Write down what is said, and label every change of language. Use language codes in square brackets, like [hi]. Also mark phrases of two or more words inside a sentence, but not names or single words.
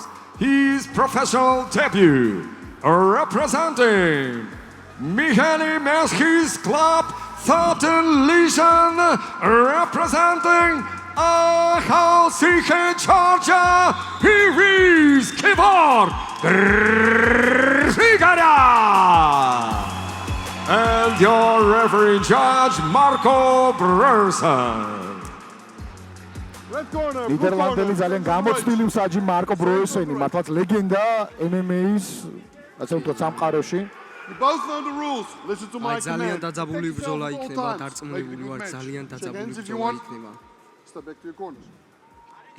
[en] His professional debut, representing Mihaly Meskis Club, 13 Legion, representing Helsinki, Georgia. Here is Georg Grigoryan. And your referee judge, Marco Breuersen. [ka] ნიდერლანდელი ძალიან გამოცდილი მსაჯი მარკო ბროესენი, მართლაც ლეგენდა MMA-ის, ასე ვთქვათ, სამყაროში. ძალიან დაძაბული ბრძოლა იქნება, დარწმუნებული ვარ, ძალიან დაძაბული ბრძოლა იქნება.